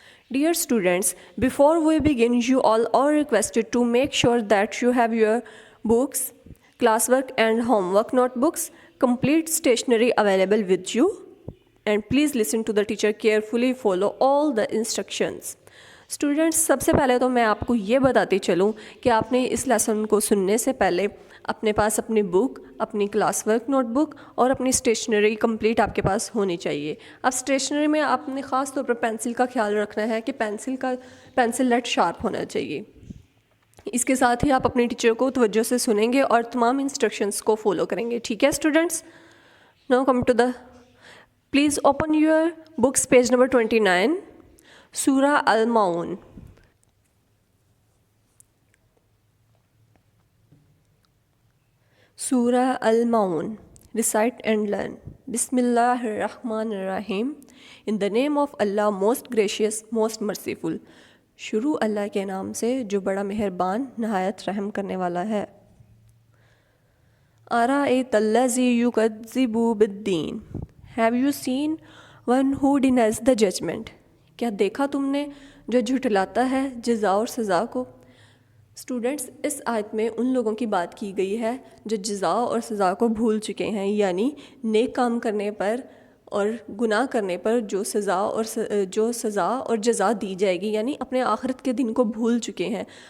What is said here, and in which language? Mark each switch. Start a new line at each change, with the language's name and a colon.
English: Dear students, before we begin, you all are requested to make sure that you have your books, classwork and homework notebooks, complete stationery available with you, and please listen to the teacher carefully, follow all the instructions.
Urdu: Students, سب سے پہلے تو میں آپ کو یہ بتاتی چلوں کہ آپ نے اس لیسن کو سننے سے پہلے اپنے پاس اپنی بک، اپنی کلاس ورک نوٹ بک اور اپنی اسٹیشنری کمپلیٹ آپ کے پاس ہونی چاہیے. اب اسٹیشنری میں آپ نے خاص طور پر پینسل کا خیال رکھنا ہے کہ پینسل لیٹ شارپ ہونا چاہیے. اس کے ساتھ ہی آپ اپنے ٹیچر کو توجہ سے سنیں گے اور تمام انسٹرکشنس کو فالو کریں گے. ٹھیک ہے students?
English: Now come to the please open your books page number 29.
Urdu: سورہ المعون.
Arabic: سورہ المعون.
English: Recite and learn.
Arabic: بسم اللہ الرحمن الرحیم.
English: In the name of Allah, most gracious, most merciful.
Urdu: شروع اللہ کے نام سے جو بڑا مہربان نہایت رحم کرنے والا ہے.
Arabic: أَرَأَيْتَ الَّذِي يُكَذِّبُ بِالدِّينِ.
English: Have you seen one who denies the judgment?
Urdu: کیا دیکھا تم نے جو جھٹلاتا ہے جزا اور سزا کو؟ اسٹوڈنٹس، اس آیت میں ان لوگوں کی بات کی گئی ہے جو جزا اور سزا کو بھول چکے ہیں، یعنی نیک کام کرنے پر اور گناہ کرنے پر جو سزا اور جزا دی جائے گی، یعنی اپنے آخرت کے دن کو بھول چکے ہیں.